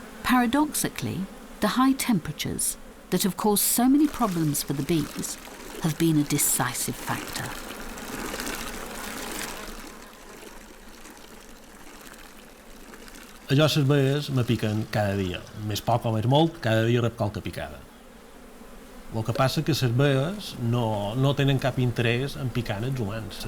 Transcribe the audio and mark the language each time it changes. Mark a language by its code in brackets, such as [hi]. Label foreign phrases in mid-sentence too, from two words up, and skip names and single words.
[en] Paradoxically, the high temperatures that have caused so many problems for the bees have been a decisive factor. [ca] Jo les baies me piquen cada dia, més poc o més molt, cada dia rep qualque picada. El que passa que les baies no tenen cap interès en picar els humans.